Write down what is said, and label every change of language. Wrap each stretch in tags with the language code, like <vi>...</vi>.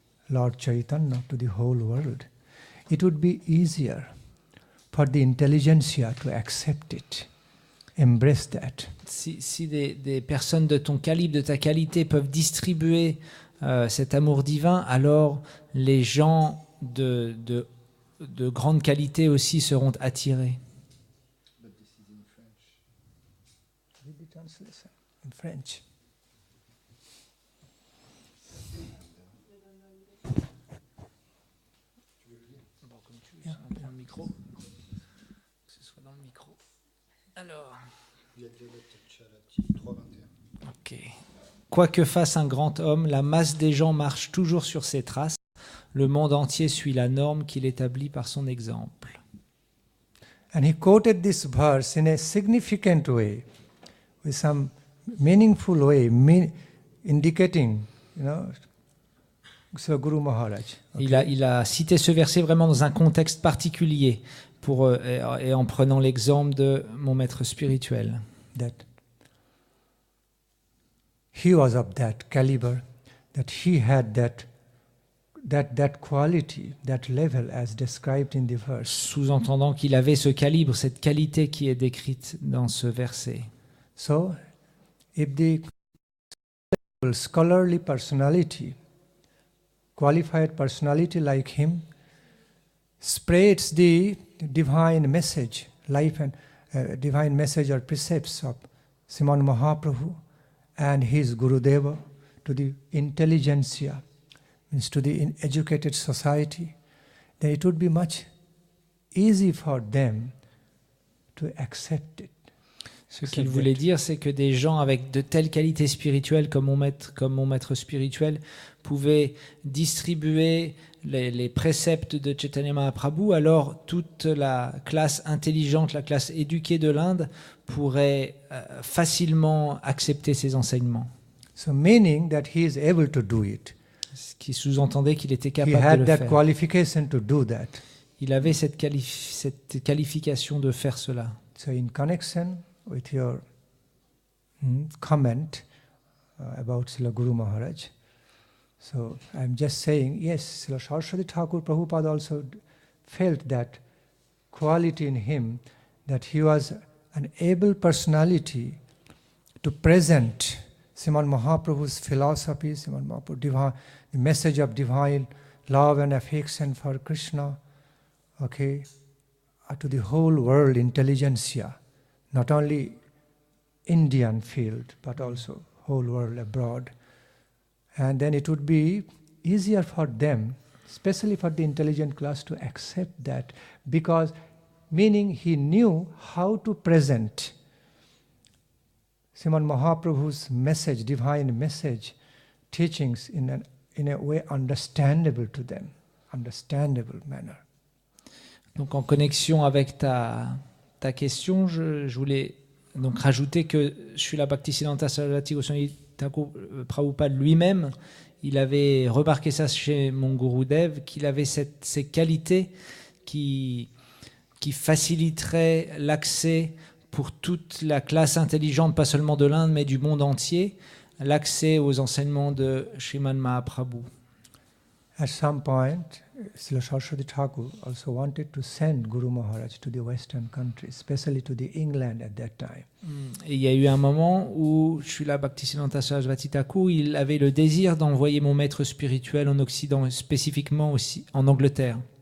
<en>Lord Chaitanya to the whole world, it would be easier for the intelligentsia to accept it, embrace that.</en> <fr>Si des personnes de ton calibre, de ta qualité peuvent distribuer cet amour divin, alors les gens de grande qualité aussi seront attirés.</fr> <en>But this is in French. Read the translation in French.</en> <fr>Yeah. On prend le micro. Que ce soit dans le micro. Alors. Charati 321. Ok. Quoi que fasse un grand homme, la masse des gens marche toujours sur ses traces. Le monde entier suit la norme qu'il établit par son exemple.</fr> <en>And he quoted this verse in a significant way, with some meaningful way, indicating, so Guru Maharaj. Okay.</en> <fr>Il a cité ce verset vraiment dans un contexte particulier et en prenant l'exemple de mon maître spirituel.</fr> <en>That he was of that caliber, that he had that quality, that level as described in the verse.</en> <fr>Sous-entendant qu'il avait ce calibre, cette qualité qui est décrite dans ce verset.</fr> <en>So, if the scholarly personality, qualified personality like him, spreads the divine message, life and divine message or precepts of Sriman Mahaprabhu and his Gurudeva to the intelligentsia, means to the educated society, then it would be much easy for them to accept it.</en> <fr>Ce qu'il voulait dire, c'est que des gens avec de telles qualités spirituelles comme mon maître spirituel pouvaient distribuer les préceptes de Chaitanya Mahaprabhu, alors toute la classe intelligente, la classe éduquée de l'Inde pourrait facilement accepter ces enseignements.</fr> <en>So meaning that he is able to do it.</en> <fr>Ce qui sous-entendait qu'il était</fr> <en>He</en> <fr>capable de</fr> <en>had</en> <fr>le</fr> <en>that</en> <fr>faire.</fr> <en>qualification to do that.</en> <fr>Il avait cette qualification de faire cela.</fr> <en>So in connection with your comment about Srila Guru Maharaj, so I'm just saying, yes, Srila Saraswati Thakur Prabhupada also felt that quality in him, that he was an able personality to present Sriman Mahaprabhu's philosophy, Sriman Mahaprabhu's the message of divine love and affection for Krishna, okay, to the whole world intelligentsia, not only Indian field, but also whole world abroad. And then it would be easier for them, especially for the intelligent class, to accept that, because meaning he knew how to present Sriman Mahaprabhu's message, divine message, teachings in a way understandable to them, understandable manner.</en> <fr>Donc en connexion avec ta question, je voulais donc rajouter que Srila Bhaktisiddhanta Saraswati Goswami Thakur Prabhupada lui-même, il avait remarqué ça chez mon Gurudev, qu'il avait ces qualités qui faciliteraient l'accès pour toute la classe intelligente, pas seulement de l'Inde, mais du monde entier, l'accès aux enseignements de Sriman Mahaprabhu.</fr> <en>At some point, Srila Saraswati Thakur also wanted to send Guru Maharaj to the Western countries, especially to the England at that time.</en> <fr>Et il y a eu un moment où Srila Bhaktisiddhanta Saraswati Thakur, il avait le désir d'envoyer mon maître spirituel en Occident, spécifiquement aussi en Angleterre.</fr>